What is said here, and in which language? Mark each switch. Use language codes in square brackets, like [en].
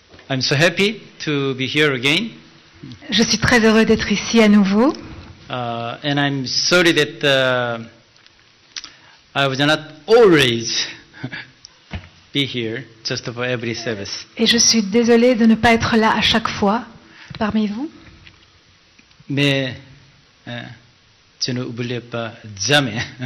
[en] I'm so happy to be here again. [fr] Je suis très heureux d'être ici à nouveau. [en] And I'm sorry that I was not always be here just for every service. [fr] Et je suis désolée de ne pas être là à chaque fois parmi vous. Mais je n'oubliais pas jamais.